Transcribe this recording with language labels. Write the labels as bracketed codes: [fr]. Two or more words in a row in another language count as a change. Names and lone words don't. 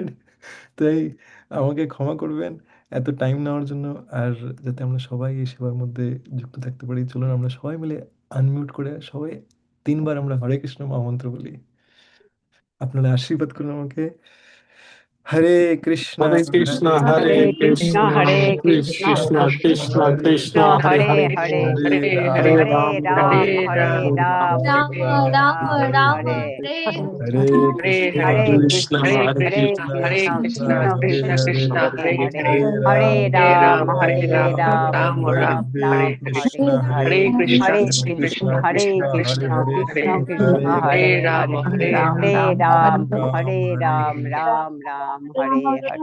[bn] তাই আমাকে ক্ষমা করবেন এত টাইম নেওয়ার জন্য। আর যাতে আমরা সবাই এই সেবার মধ্যে যুক্ত থাকতে পারি, চলুন আমরা সবাই মিলে আনমিউট করে সবাই 3 বার আমরা হরে কৃষ্ণ মহামন্ত্র বলি। আপনারা আশীর্বাদ করুন আমাকে। [sa] হরে কৃষ্ণ हरे कृष्ण, হরে Hare কৃষ্ণ Krishna, হরে কৃষ্ণ कृष्ण कृष्ण, হরে Krishna হরে Hare হরে হরে Hare হরে Ram, রাম হরে Ram রাম Ram, হরে রাম হরে হরে কৃষ্ণ হরে Hare কৃষ্ণ कृष्ण, हरे হরে কৃষ্ণ কৃষ্ণ কৃষ্ণ কৃষ্ণ হরে কৃষ্ণ হরে হরে হরে হরে রাম রাম হরে রাম হরে রাম রাম কৃষ্ণ হরে হরে হরে কৃষ্ণ কৃষ্ণ হরে কৃষ্ণ কৃষ্ণ হরে কৃষ্ণ হরে কৃষ্ণ হরে হরে হরে হরে রাম হরে রাম রাম রাম হরে হরে